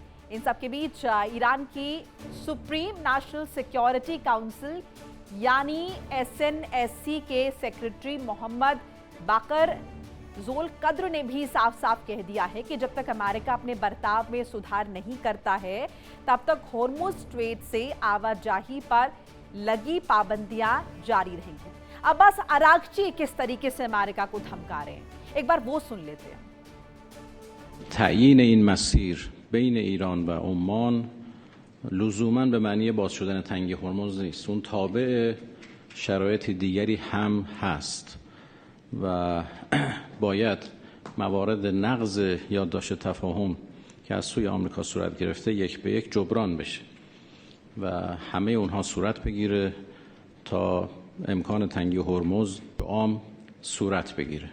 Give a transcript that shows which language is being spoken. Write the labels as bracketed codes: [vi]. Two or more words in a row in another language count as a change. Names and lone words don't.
[hi] इन सबके बीच ईरान की सुप्रीम नेशनल सिक्योरिटी काउंसिल यानी SNSC के सेक्रेटरी मोहम्मद बाकर ज़ोलकद्र ने भी साफ साफ कह दिया है कि जब तक अमेरिका अपने बर्ताव में सुधार नहीं करता है, तब तक हॉर्मुज स्ट्रेट से आवाजाही पर लगी पाबंदियां जारी रहेंगी। अब्बास अरागची किस तरीके से अमेरिका को धमका रहे हैं, एक बार वो सुन लेते हैं। [fa] تعیین این مسیر بین ایران و عمان لزوما به معنی باز شدن تنگه هرمز نیست. اون تابع شرایط دیگری هم هست و باید موارد نقض یادداشت تفاهم که از سوی آمریکا صورت گرفته یک به یک جبران بشه و همه اونها صورت بگیره تا امکان تنگی هرمز عام صورت بگیره.